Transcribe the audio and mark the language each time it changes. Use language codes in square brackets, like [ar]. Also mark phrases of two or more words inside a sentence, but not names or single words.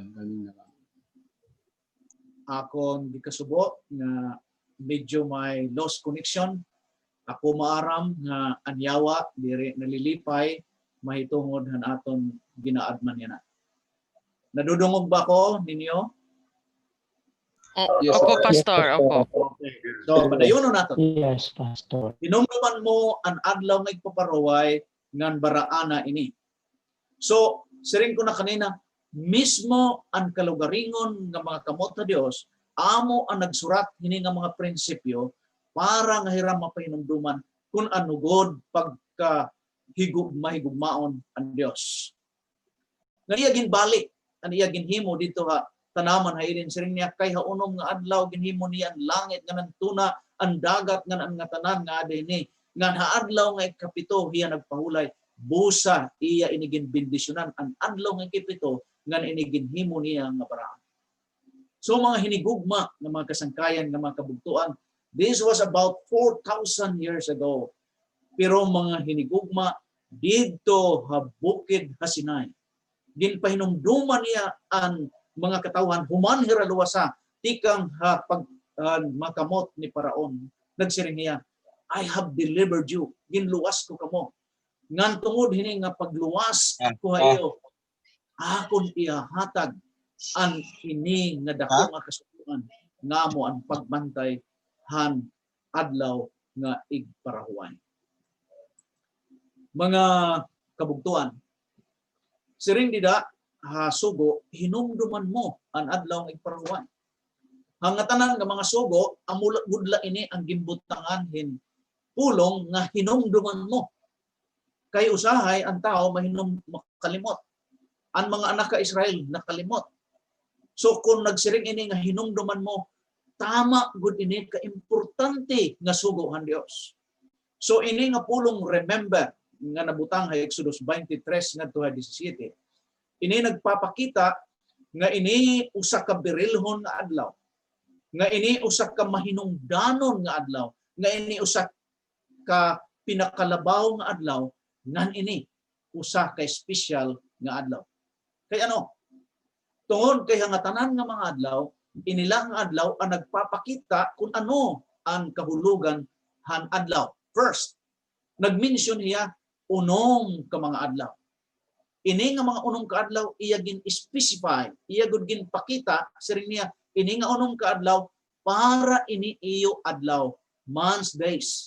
[war] Kanina ka. [ceb] Akong gikasubo nga medyo may lost connection. [war] Ako maaram nga anyawa diri nalilipay mahitungod han aton ginaadman yana. Nadudungog ba ko ninyo? Yes, Opo, sir. Pastor. Opo. Okay. So, padayonon nato. [en] Yes, Pastor. [war] Hinumduman mo ang adlaw nga igpaparuway ngan baraana ini. So, siring ko na kanina, mismo ang kalugaringon nga mga kamot na Dios, amo ang nagsurat hini nga mga prinsipyo para nga hiram mapahinumduman kung anugod pagka mahigugmaon ang Dios. Nga iya ginbalik, ang iya ginhimo dito ha, tanaman hailin siring niya kay haunom nga adlaw ginhimo niya ang langit nga nantuna, ang dagat nga nga tanan nga adini, nga haadlaw nga ikapito hiya nagpahulay, busa iya inigin bendisyonan ang adlaw nga ikapito nga inigin himo niya nga paraan. So mga hinigugma ng mga kasangkayan ng mga kabugtuan, [en] this was about 4,000 years ago. [war] Pero mga hinigugma dito ha bukid ha Sinai. Ginpahinumduman niya ang mga katawhan human hiraluwasa tikang ha pag makamot ni Paraon. Nagsiring niya, [en] I have delivered you. [war] Ginluwas ko kamo. Ngan tungod hini nga pagluwas ko hayo. Akon ihahatag ang ini nga dako nga kasukuan ngamo ang pagbantay han adlaw nga igparahuan. Mga kabugtuan, siring dida sugo hinumduman mo ang adlaw nga igparahuan. Hangatanan nga mga sugo amula gudla ini ang gimbutangan hin pulong nga hinumduman mo. Kay usahay ang tao mahinom makalimot. Ang mga anak ka Israel nakalimot. So kung nagsiring ini nga hinumduman mo, tama gud ini ka importante nga sugo han Dios. So ini nga pulong remember nga nabutang ha Exodus 23 ngadto ha 17. Ini nagpapakita nga ini usa ka birilhon nga adlaw. Nga ini usa ka mahinungdanon nga adlaw. Nga ini usa ka pinakalabaw nga adlaw. Ngan ini usa ka special nga adlaw. Kay ano? Tungod kay hangatanan nga mga adlaw, inilang adlaw ang nagpapakita kung ano ang kahulugan han adlaw. First, nagmention niya unong ka mga adlaw. Ini nga mga unong ka adlaw iya gin specify, iya gud gin pakita siring niya ini nga unong ka adlaw para ini iyo adlaw, [en] months days.